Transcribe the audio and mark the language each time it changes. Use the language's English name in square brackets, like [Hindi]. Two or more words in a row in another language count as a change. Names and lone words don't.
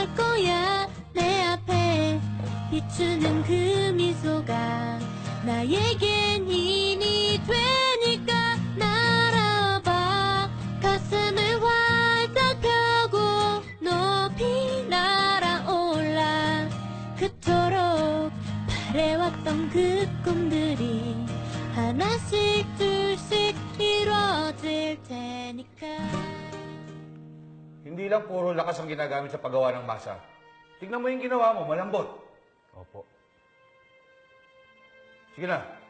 [Korean] 거야 내 앞에 비추는 그 미소가 나에겐 힘이 되니까 날아봐 가슴을 활짝 펴고 높이 날아올라 그토록 바래왔던 그 꿈들이 하나씩 둘씩 이루어질 테니까. [Filipino] Hindi lang puro lakas ang ginagamit sa paggawa ng masa. Tignan mo yung ginawa mo, malambot. Opo. Sige na.